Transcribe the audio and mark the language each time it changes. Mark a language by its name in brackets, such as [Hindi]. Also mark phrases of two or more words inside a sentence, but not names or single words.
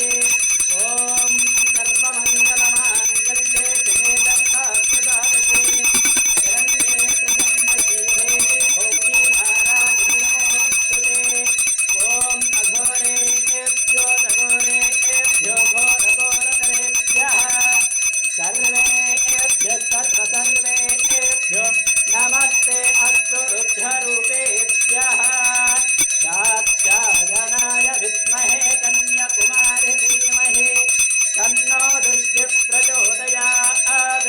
[Sanskrit] ఓం సర్వమంగళమాంగళ్యే శివే సర్వార్థసాధకే శరణ్యే త్ర్యంబకే దేవి గౌరీ నారాయణి నమోస్తుతే. ఓం అఘోరేభ్యో నఘోరేభ్యో सर्वेभ्यो नमस्ते अस्तु रुद्ररूपेभ्यः कात्यायनाय विद्महे कन्याकुमारी धीमहि तन्नो दुर्गे प्रचोदयात्.